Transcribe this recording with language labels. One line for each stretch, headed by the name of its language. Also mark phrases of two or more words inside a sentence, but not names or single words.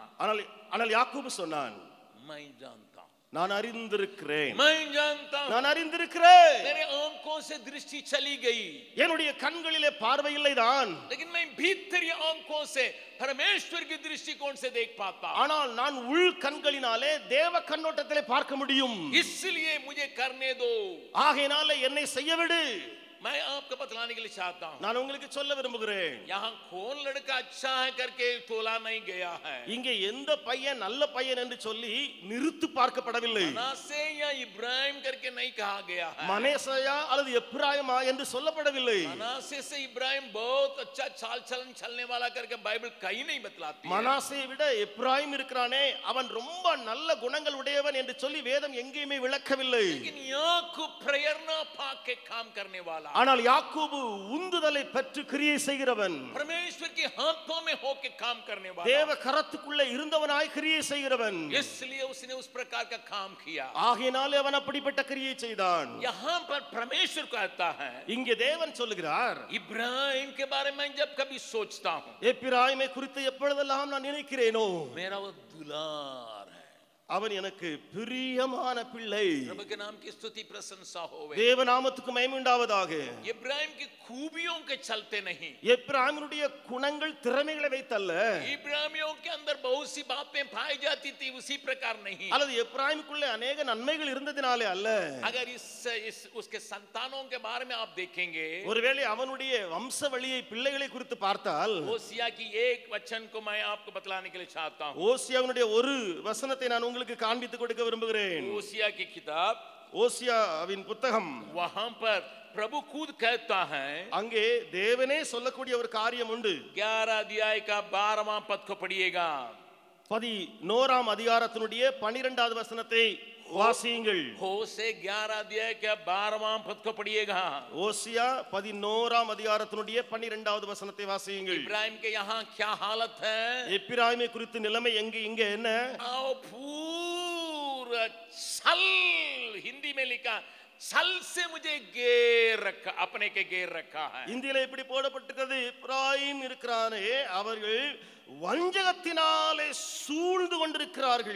Tamil: ஆனால் யாக்கோபு சொன்னான்,
Hindi: मैं जानता हूं,
Tamil: நான் அறிந்திருக்கிறேன்,
Hindi: मैं जानता हूं,
Tamil: நான் அறிந்திருக்கிறேன்.
Hindi: मेरे आंखों से दृष्टि चली गई,
Tamil: என்னுடைய கண்களிலே பார்வை இல்லைதான்.
Hindi: लेकिन मैं भीतरी आंखों से परमेश्वर की दृष्टिकोण से देख पाता.
Tamil: ஆனால் நான் உள் கண்களினாலே தேவ கண்ணோட்டத்திலே பார்க்க முடியும்.
Hindi: इसलिए मुझे करने दो,
Tamil: ஆகையினால என்னை செய்ய விடு.
Hindi: मैं आपको बतलाने के लिए चाहता हूं,
Tamil: நான் உங்களுக்கு சொல்ல விரும்புகிறேன்,
Hindi: यहाँ कौन लड़का अच्छा है करके तोला नहीं गया है.
Tamil: இங்கே எந்த பையன் நல்ல பையன் என்று சொல்லி நிறுத்து பார்க்கப்படவில்லை.
Hindi: मनासे या इब्राहिम करके नहीं कहा गया है.
Tamil: மனேசையா அல்லது எப்ராயிமா என்று சொல்லப்படவில்லை.
Hindi: मनासे से इब्राहिम बहुत अच्छा चाल चलन चलने वाला करके बाइबल कहीं नहीं बतलाती है.
Tamil: மனாசே விட எப்ராயிம் இருக்கிறானே அவன் ரொம்ப நல்ல குணங்கள் உடையவன் என்று சொல்லி வேதம் எங்கேயுமே விளக்கவில்லை.
Hindi: लेकिन याकूब प्रेरणा पाके काम करने वाला,
Tamil: ஆனால் யாக்கோபு உந்துதலை பெற்று கிரியை செய்கிறவன்,
Hindi: परमेश्वर के हाथों में होके काम करने वाला,
Tamil: தேவ கரத்துக்குள்ளே இருந்தவனாய் கிரியை செய்கிறவன்.
Hindi: इसलिए उसने उस प्रकार का काम किया.
Tamil: ஆகையினாலே அவன் அப்படிப்பட்ட கிரியை செய்தான்.
Hindi: यहाँ पर परमेश्वर कहता है,
Tamil: இங்கே தேவன் சொல்லுகிறார்,
Hindi: इब्राहिम के बारे में जब कभी सोचता हूं,
Tamil: எப்பிராயிமை குறித்து எப்பொழுதெல்லாம் நான் நினைக்கிறேனோ,
Hindi: मेरा वो दुलार है,
Tamil: அவன் எனக்கு பிரியமான பிள்ளை.
Hindi: प्रभु के नाम की स्तुति प्रशंसा होवे.
Tamil: தேவ நாமத்துக்கு மகிமை உண்டாவதாக.
Hindi: इब्राहिम की खूबियों के चलते नहीं,
Tamil: எப்பிராயீமுடைய குணங்கள் திறமைகளை வைத்தல்ல,
Hindi: इब्राहिमियों के अंदर बहुत सी बातें पाई जाती थी, उसी प्रकार नहीं।
Tamil: அல்லது எப்பிராயீமுக்குள்ளே अनेக நன்மைகள் இருந்ததினாலே அல்ல।
Hindi: अगर इस उसके संतानों के बारे में आप देखेंगे,
Tamil: ஒருவேளை அவனுடைய வம்சவழியை பிள்ளைகளை குறித்து பார்த்தால்,
Hindi: ஓசியா की एक वचन को मैं आपको बतलाने के लिए चाहता हूं।
Tamil: ஓசியாவினுடைய ஒரு வசனத்தை நான் உங்களுக்கு காண்பித்து கொடுக்க விரும்புகிறேன்।
Hindi: ओसिया की किताब,
Tamil: ஓசியாவின் புத்தகம்,
Hindi: वहां पर प्रभु खुद कहता है,
Tamil: அங்கே தேவனே சொல்லக்கூடிய ஒரு காரியம் உண்டு।
Hindi: 11 अध्याय का 12वां पद को पढ़िएगा।
Tamil: 11ஆம் அதிகாரத்தினுடைய 12வது வசனத்தை வாசியுங்கள்।
Hindi: होशे 11 अध्याय के 12वां पद को पढ़िएगा।
Tamil: ஓசியா 11ஆம் அதிகாரத்தினுடைய 12வது வசனத்தை வாசியுங்கள்।
Hindi: इब्राहिम के यहाँ क्या हालत है?
Tamil: எப்பிராயீமை குறித்து நிலைமை இங்க என்ன?
Hindi: आओ पूरा छल, हिंदी में लिखा, छल से मुझे घेर रखा, अपने के घेर रखा है।
Tamil: இந்தியில இப்படி போடப்பட்டிருக்கிறது, எப்பிராயீம் இருக்கிறானே அவர்கள் வஞ்சகத்தினாலே சூழ்ந்து கொண்டிருக்கிறார்கள்,